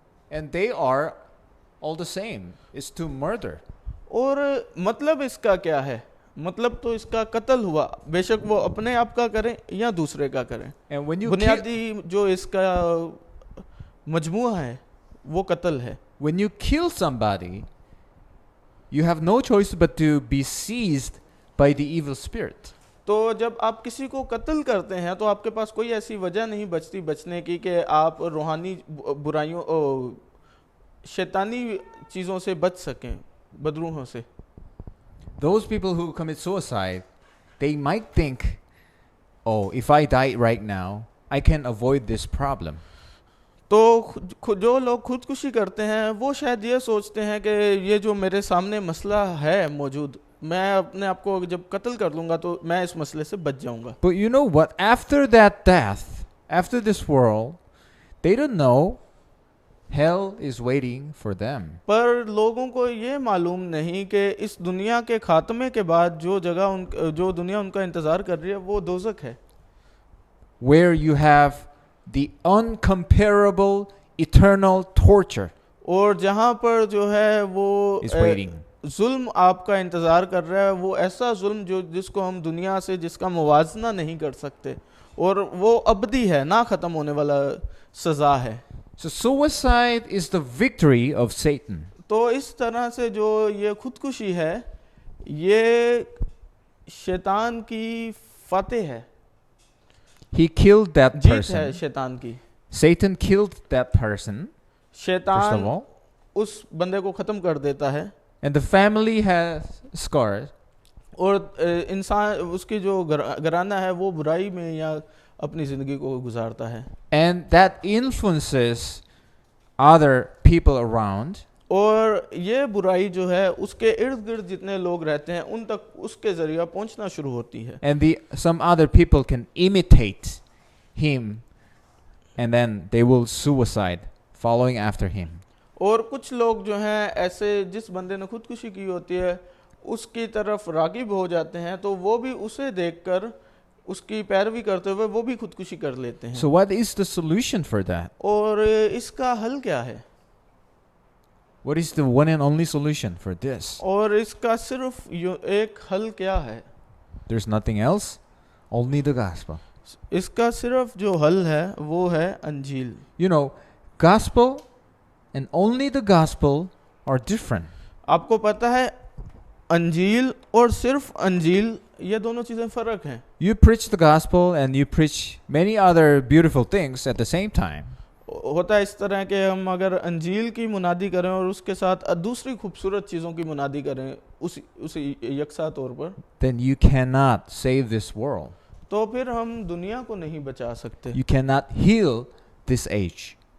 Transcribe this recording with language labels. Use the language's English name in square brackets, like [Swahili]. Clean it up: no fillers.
[English] And they are all the same. It's to murder. [Hindi] और मतलब इसका क्या है? मतलब तो इसका कत्ल हुआ, बेशक वो अपने आप का करें या दूसरे का करें. [English] And when you [Hindi] बुनियादी जो इसका मजमुआ है वो कत्ल है. [English] when you kill somebody, you have no choice but to be seized by the evil spirit. [Hindi] तो जब आप किसी को कत्ल करते हैं तो आपके पास कोई ऐसी वजह नहीं बचती बचने की कि आप रूहानी बुराइयों शैतानी चीज़ों से बच सकें, बदरूहों से. [English] Those people who commit suicide, they might think, oh, if I die right now, I can avoid this problem. [Hindi] तो जो लोग खुदकुशी करते हैं वो शायद ये सोचते हैं कि ये जो मेरे सामने मसला है मौजूद, मैं अपने आप को जब कत्ल कर लूँगा तो मैं इस मसले से बच जाऊँगा. [English] But you know what? After that death, after this world, they don't know hell is waiting for them. [Hindi] पर लोगों को ये मालूम नहीं कि इस दुनिया के खात्मे के बाद जो दुनिया उनका इंतज़ार कर रही है वो दोज़ख है. [English] Where you have the uncomparable eternal torture [Hindi] और जहाँ पर जो है वो [English] is waiting. [Hindi] जुल्म आपका इंतज़ार कर रहा है, वो ऐसा जुल्म जिसको हम दुनिया से जिसका मुवाजना नहीं कर सकते, और वो अबदी है, ना ख़त्म होने वाला सज़ा है. [English] So suicide is the victory of Satan. [Hindi] तो इस तरह से जो ये खुदकुशी है ये शैतान की फतेह है. [English] He killed that [Hindi] जीत है [English] person. [Hindi] शैतान की. [English] Satan killed that person, first [Hindi] शैतान [English] of all, [Hindi] उस बंदे को ख़त्म कर देता है. [English] and the family has scars. [Hindi] और इंसान उसकी जो घराना है वो बुराई में या अपनी ज़िंदगी को गुजारता है. [English] And that influences other people around. [Hindi] और ये बुराई जो है उसके इर्द गिर्द जितने लोग रहते हैं उन तक उसके ज़रिए पहुंचना शुरू होती है. [English] And some other people can imitate him, and then they will suicide following after him. [Hindi] और कुछ लोग जो हैं ऐसे जिस बंदे ने खुदकुशी की होती है उसकी तरफ रागिब हो जाते हैं, तो वो भी उसे देखकर उसकी पैरवी करते हुए वो भी खुदकुशी कर लेते हैं. [English] So what is the solution for that? [Hindi] और इसका हल क्या है? [English] What is the one and only solution for this? [Hindi] और इसका सिर्फ एक हल क्या है? [English] There's nothing else, only the gospel. [Hindi] इसका सिर्फ जो हल है वो है अंजील. [English] You know, gospel and only the gospel are different. [Hindi] आपको पता है अंजील और सिर्फ अंजील ये दोनों चीज़ें फ़र्क हैं. [English] You preach the gospel and you preach many other beautiful things at the same time. [Hindi] होता है इस तरह के हम अगर अंजील की मुनादी करें और उसके साथ दूसरी खूबसूरत चीज़ों की मुनादी करें उसी यकसा तौर पर, [English] then you cannot save this world. [Hindi] तो फिर हम दुनिया को नहीं बचा सकते. [English] You cannot heal this age.